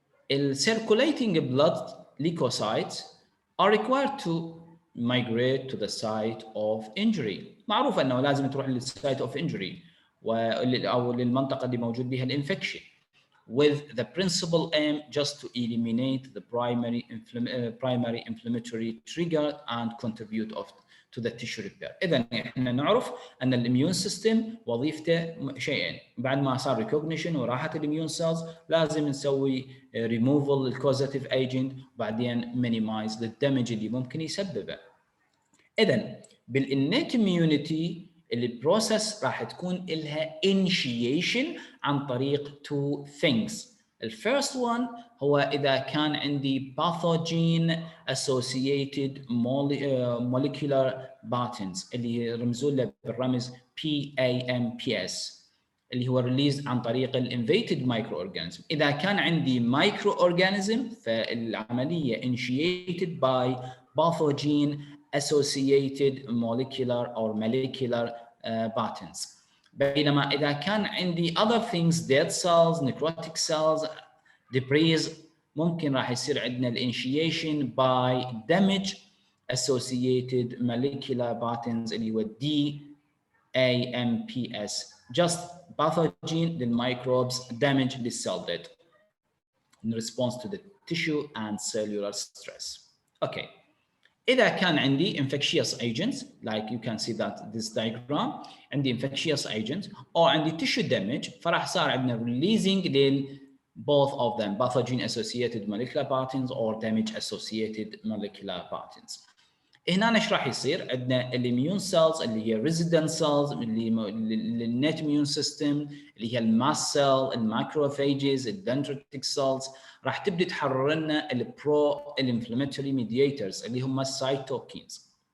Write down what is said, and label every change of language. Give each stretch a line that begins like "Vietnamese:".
English: الcirculating blood leukocytes are required to migrate to the site of injury.
Arabic: معروف انه لازم تروح للسايت اوف انجري او للمنطقه اللي موجود بها الانفكشن
English: with the principal aim just to eliminate the primary inflammatory trigger and contribute to the tissue repair.
Arabic: اذا احنا نعرف ان الاميون سيستم وظيفته شيئين، بعد ما صار ريكوجنيشن وراحت الاميون سيلز لازم نسوي ريموفل للكوزاتيف ايجنت وبعدين مينيمايز للدمج اللي ممكن يسببه. اذا بالانيت اميونيتي البروسيس راح تكون لها initiation عن طريق two things. الفيرست one هو اذا كان عندي
English: pathogen associated molecular patterns
Arabic: اللي رمزوا له بالرمز PAMPS اللي هو ريليز عن طريق الانفيتد مايكرو اورجانيزم. اذا كان عندي مايكرو اورجانيزم فالعمليه
English: initiated by pathogen associated molecular or molecular patterns.
Arabic: بينما إذا كان عندي
English: other things dead cells, necrotic cells, debris
Arabic: ممكن راح يصير عندنا
English: initiation by damage associated molecular patterns اللي هو DAMPS just pathogen للميكروبس damage للcell dead in response to the tissue and cellular stress. Okay. إذا كان عندي infectious agents like you can see that this diagram عندي infectious agent أو عندي tissue damage
Arabic: فراح صار عندنا
English: releasing لل both of them pathogen associated molecular patterns or damage associated molecular patterns.
Arabic: هنا ايش راح يصير؟ عندنا الاميون سيلز اللي هي
English: resident cells
Arabic: اللي للنت اميون سيستم اللي هي الماس سيل، الماكروفاجز، الدندريتك سيلز راح تبدي تحرر لنا البرو الانفلاماتوري ميدياتورز اللي هم السايتوكينز.